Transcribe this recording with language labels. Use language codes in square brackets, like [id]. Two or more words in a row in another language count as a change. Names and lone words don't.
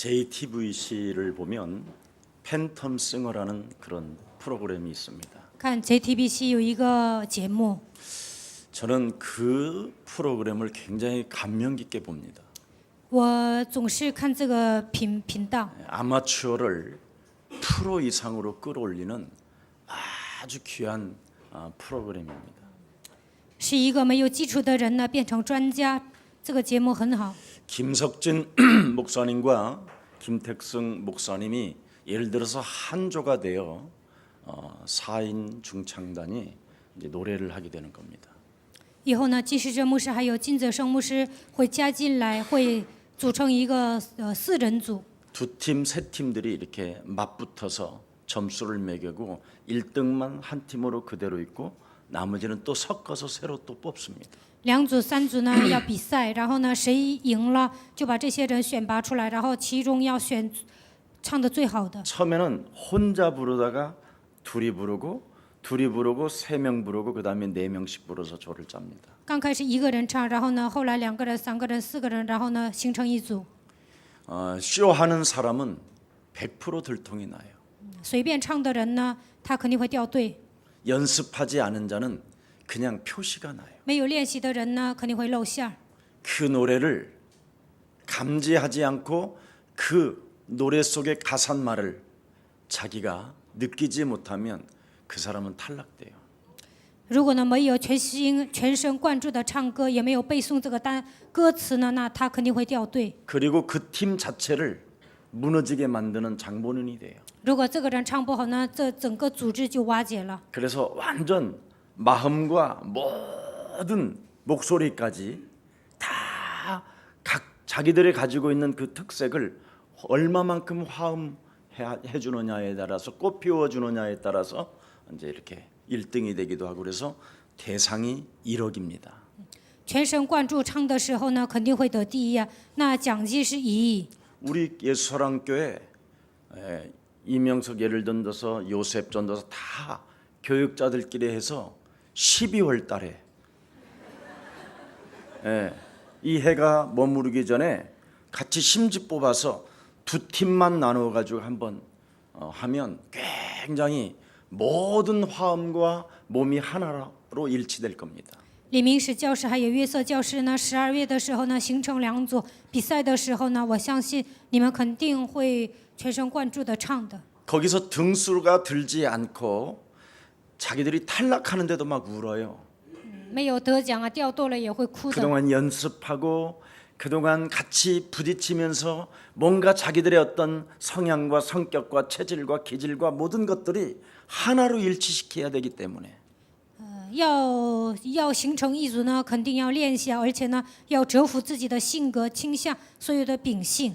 [ko] JTBC를 보면 팬텀 싱어라는 그런 프로그램이 있습니다. [zh] 看 JTBC 有一个节目， [ko] 저는 그 프로그램을 굉장히 감명 깊게 봅니다. [zh] 我总是看这个频道， [ko] 아마추어를 프로 이상으로 끌어올리는 아주 귀한 프로그램입니다. [zh] 是一个没有基础的人呢变成专家。这个节目很好。 [ko] 김석진 목사님과 김택승 목사님이 예를 들어서 한조가 되어 4인 중창단이 이제 노래를 하게 되는 겁니다. [zh] 以后呢，金世哲牧师还有金泽生牧师会加进来，会组成一个4人组。 [ko] 두 팀, 세 팀들이 이렇게 맞붙어서 점수를 매기고 1등만 한 팀으로 그대로 있고 나머지는 또 섞어서 새로 또 뽑습니다. [zh] 2 组、3组呢要比赛，然后呢谁赢了就把这些人选拔出来，然后其中要选唱的最好的。 [ko] 처음에는 혼자 부르다가 둘이 부르고 3명 부르고 그다음에 4명씩 불러서 조를 짭니다. [zh] 刚开始一个人唱，然后呢后来2个人、3个人、4个人，然后呢形成一组。 [ko] 쇼하는 사람은 100% 들통이 나요. [zh] 随便唱的人呢，他肯定会掉队； [ko] 연습하지 않은 자는 그냥 표시가 나요. [zh] 没有练习的人呢，肯定会露馅儿。 [ko] 그 노래를 감지하지 않고 그 노래 속의 가사말을 자기가 느끼지 못하면 그 사람은 탈락돼요. [zh] 如果呢没有全神贯注的唱歌，也没有背诵这个歌词呢，那他肯定会掉队。 [ko] 그리고 그 팀 자체를 무너지게 만드는 장본인이 돼요. [zh] 如果这个人唱不好呢，这整个组织就瓦解了。 [ko] 그래서 완전 마음과 모든 목소리까지 다 각 자기들이 가지고 있는 그 특색을 얼마만큼 화음해 주느냐에 따라서 꽃피워 주느냐에 따라서 이제 이렇게 1등이 되기도 하고 그래서 대상이 1억입니다. [zh] 全神贯注唱的时候呢，肯定会得第一呀。那奖金是1亿。 [ko] 우리 예수사랑교회 이명석 예를 든다서 요셉 전도서 다 교육자들끼리 해서 12월 달에 이 해가 머무르기 전에 같이 심지 뽑아서 2팀만 나누어 가지고 한번 하면 굉장히 모든 화음과 몸이 하나로 일치될 겁니다. [zh] 李明史教师还有约瑟教师呢，12月的时候呢形成2组，比赛的时候呢，我相信你们肯定会全神贯注的唱的。 [ko] 거기서 등수가 들지 않고 자기들이 탈락하는데도 막 울어요. [zh] 没有得奖啊，掉队了也会哭的。 [ko] 그동안 연습하고 그동안 같이 부딪히면서 뭔가 자기들의 어떤 성향과 성격과 체질과 기질과 모든 것들이 하나로 일치시켜야 되기 때문에 [zh] 要形成一组呢，肯定要练习啊，而且呢要折服自己的性格倾向，所有的秉性。